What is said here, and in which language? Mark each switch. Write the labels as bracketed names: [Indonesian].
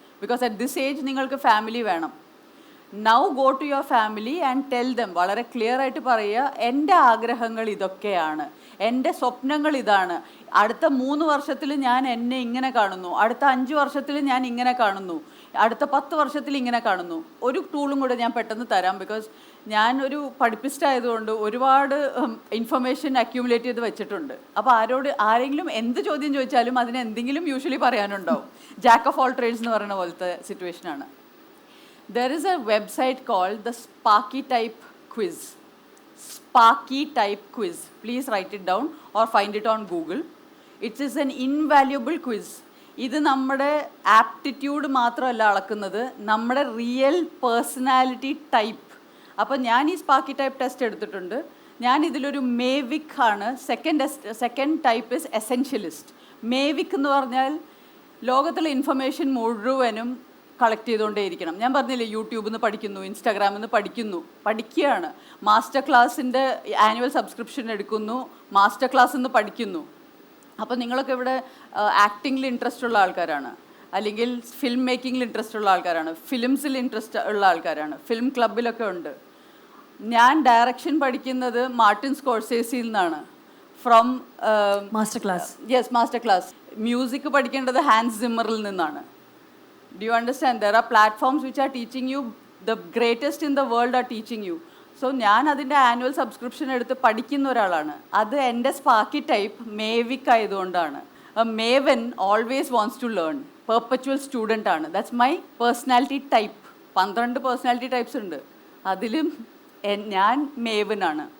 [English] because at this age [Malayalam] നിങ്ങൾക്ക് family വേണം. [English] now go to your family and tell them, [Malayalam] വളരെ clear ആയിട്ട് പറയുക, എൻ്റെ ആഗ്രഹങ്ങൾ ഇതൊക്കെയാണ്, എൻ്റെ സ്വപ്നങ്ങൾ ഇതാണ്, അടുത്ത 3 വർഷത്തിൽ ഞാൻ എന്നെ ഇങ്ങനെ കാണുന്നു, അടുത്ത 5 വർഷത്തിൽ ഞാൻ ഇങ്ങനെ കാണുന്നു, അടുത്ത 10 വർഷത്തിൽ ഇങ്ങനെ കാണുന്നു. ഒരു ടൂളും കൂടെ ഞാൻ പെട്ടെന്ന് തരാം. ബിക്കോസ് ഞാൻ ഒരു പഠിപ്പിസ്റ്റ് ആയതുകൊണ്ട് ഒരുപാട് ഇൻഫർമേഷൻ അക്യൂമുലേറ്റ് ചെയ്ത് വെച്ചിട്ടുണ്ട്. അപ്പോൾ ആരെങ്കിലും എന്ത് ചോദ്യം ചോദിച്ചാലും അതിന് എന്തെങ്കിലും usually പറയാനുണ്ടാവും. Jack of all trades എന്ന് പറയുന്ന പോലത്തെ സിറ്റുവേഷനാണ്. [English] There is a website called the Sparky Type Quiz. Sparky Type Quiz. Please write it down or find it on Google. It is an invaluable quiz. [Malayalam] ഇത് നമ്മുടെ aptitude മാത്രമല്ല അളക്കുന്നത്, നമ്മുടെ real personality type. അപ്പോൾ ഞാൻ ഈ സ്പാർക്കി ടൈപ്പ് ടെസ്റ്റ് എടുത്തിട്ടുണ്ട്. ഞാൻ ഇതിലൊരു മേവിക് ആണ്. [English] Second type is essentialist. [Malayalam] മേവിക് എന്ന് പറഞ്ഞാൽ ലോകത്തിലെ ഇൻഫർമേഷൻ മുഴുവനും കളക്ട് ചെയ്തുകൊണ്ടേയിരിക്കണം. ഞാൻ പറഞ്ഞില്ലേ, യൂട്യൂബിൽ നിന്ന് പഠിക്കുന്നു, ഇൻസ്റ്റാഗ്രാമിൽ നിന്ന് പഠിക്കുകയാണ്. മാസ്റ്റർ ക്ലാസ്സിൻ്റെ ആനുവൽ സബ്സ്ക്രിപ്ഷൻ എടുക്കുന്നു, മാസ്റ്റർ ക്ലാസ്സിൽ നിന്ന് പഠിക്കുന്നു. അപ്പോൾ നിങ്ങളൊക്കെ ഇവിടെ ആക്ടിങ്ങിൽ ഇൻട്രസ്റ്റ് ഉള്ള ആൾക്കാരാണ്, അല്ലെങ്കിൽ ഫിലിം മേക്കിങ്ങിൽ ഇൻട്രസ്റ്റ് ഉള്ള ആൾക്കാരാണ്, ഫിലിംസിൽ ഇൻട്രസ്റ്റ് ഉള്ള ആൾക്കാരാണ്, ഫിലിം ക്ലബിലൊക്കെ ഉണ്ട്. ഞാൻ ഡയറക്ഷൻ പഠിക്കുന്നത് മാർട്ടിൻ സ്കോർസേസിയിൽ നിന്നാണ്, from master class. [English] Yes, master class. [Malayalam] Music പഠിക്കേണ്ടത് ഹാൻസ് സിമ്മറിൽ നിന്നാണ്. [English] Do you understand? There are platforms which are teaching you, the greatest in the world are teaching you. [Malayalam] So ഞാൻ അതിൻ്റെ ആനുവൽ സബ്സ്ക്രിപ്ഷൻ എടുത്ത് പഠിക്കുന്ന ഒരാളാണ്. അത് എൻ്റെ സ്പാർക്കി ടൈപ്പ് മേവിക് ആയതുകൊണ്ടാണ്. [English] Maven always wants to learn, perpetual student ആണ്. That's my personality type. [Malayalam] 12 personality types ഉണ്ട്, അതിലും ഞാൻ മേവനാണ്.